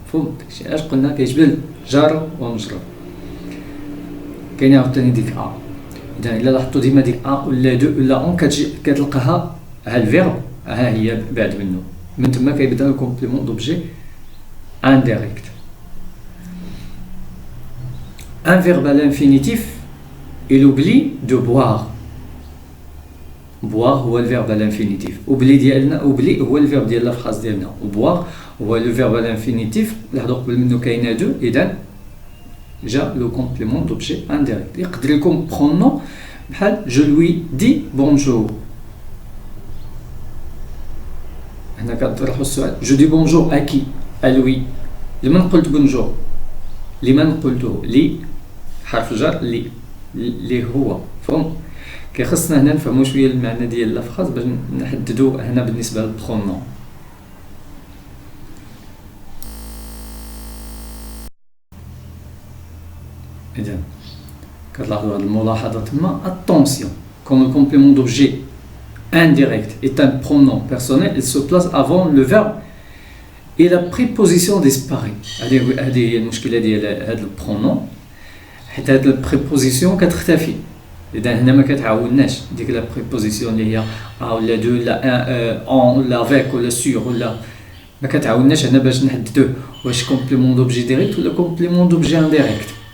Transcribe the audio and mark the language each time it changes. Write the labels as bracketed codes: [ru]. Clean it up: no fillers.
[ar] فهمت داكشي علاش قلنا كيجبد جر ومجرور. كاينه عاوتاني ديك ا. إذا إلا لاحظتوا ديما ديك ا ولا دو ولا اون كتلقاها ها الفيرب ها هي بعد منه. من تما كيبدا الكومبليمون دوبجي انديريكت. ان فيرب [fr] à l'infinitif il oublie de boire. [ar] boire هو الفيرب [fr] à l'infinitif. [ar] oublie ديالنا oublie هو الفيرب ديال الفراز ديالنا و boire هو لو فيرب [fr] à l'infinitif. [ar] لاحظوا قبل منه كاينه دو. إذا جا لو كومبليمون دوبجي انديريكت. يقدر يكون برونون بحال جو لوي دي بونجور. هنا كنطرحوا السؤال جو دي بونجور ا كي؟ ا لوي. لمن قلت بونجور؟ لمن قلته؟ لي حرف جر لي هو. فهم كيخصنا هنا نفهموا شويه المعنى ديال الافراز باش نحددوا هنا بالنسبه للبرونون. إذا كتلاحظوا هذه الملاحظة تما. [fr] attention quand le complément d'objet indirect est un pronom personnel il se place avant le verbe et la préposition disparaît. [ar] هذه هي المشكلة ديال هذا البرونون حيت هذه البريبوزيسيون كتختفي. إذا هنا ما كتعاونناش ديك لا بريبوزيسيون اللي هي ا ولا دو ولا ان ولا افيك ولا سور ولا ما كتعاونناش هنا باش نحددوه واش كومبليمون دوبجي ديريكت ولا كومبليمون دوبجي انديريكت.